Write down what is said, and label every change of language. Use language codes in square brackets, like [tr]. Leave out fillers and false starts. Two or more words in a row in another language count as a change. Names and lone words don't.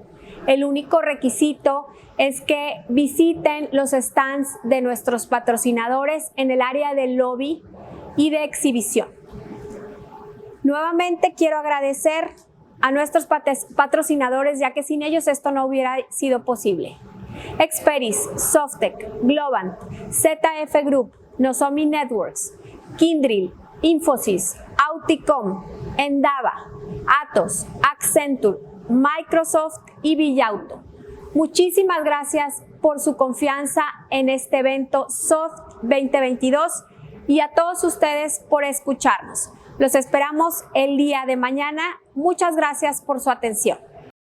[es] El único requisito es que visiten los stands de nuestros patrocinadores en el área del lobby y de exhibición. Nuevamente quiero agradecer a nuestros patrocinadores, ya que sin ellos esto no hubiera sido posible. Experis, Softec, Globant, ZF Group, Nozomi Networks, Kyndryl, Infosys, Auticom, Endava, Atos, Accenture, Microsoft y Villauto. Muchísimas gracias por su confianza en este evento SOFT 2022 y a todos ustedes por escucharnos. Los esperamos el día de mañana. Muchas gracias por su atención.